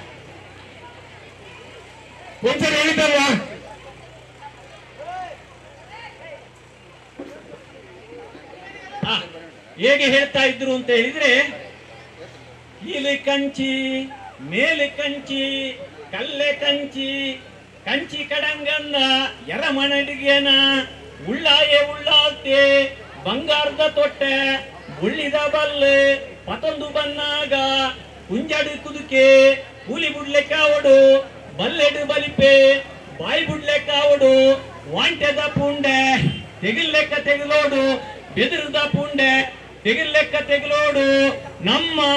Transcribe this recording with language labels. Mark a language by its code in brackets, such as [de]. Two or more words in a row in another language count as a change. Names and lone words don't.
[kn] ಒಂದ್ಸರಿ ಹೇಳಿದಲ್ವಾ? ಹೇಗೆ ಹೇಳ್ತಾ ಇದ್ರು ಅಂತ ಹೇಳಿದ್ರೆ, ಇಲ್ಲಿ ಕಂಚಿ ಮೇಲೆ ಕಂಚಿ ಕಲ್ಲೆ [tcy] ಕಂಚಿ ಕಂಚಿ ಕಡಂಗನ್ನ ಎರಮಣಡಿಗೆನ ಉಳ್ಳಾಯೆ ಉಳ್ಳಾತೆ ಬಂಗಾರದ ತೊಟ್ಟೆ ಉಳ್ಳಿದ ಬಲ್ಲೆ ಪತೊಂದು ಬನ್ನಾಗ ಕುಂಜಡು ಕುದುಕೆ ಕೂಲಿ ಬುಡ್ಲೆ ಕಾವಡು ಬಲ್ಲೆಡು ಬಲಿಪೆ ಬಾಯಿ ಬುಡ್ಲೆ ಕಾವಡು ವಾಂಟೆದ ಪುಂಡೆ ತೆಗಿಲ್ಲೆಕ್ಕ ತೆಗಿಲೋಡು ಬೆದರದ ಪುಂಡೆ ತೆಗಿಲ್ಲೆಕ್ಕ ತೆಗಿಲೋಡು ನಮ್ಮ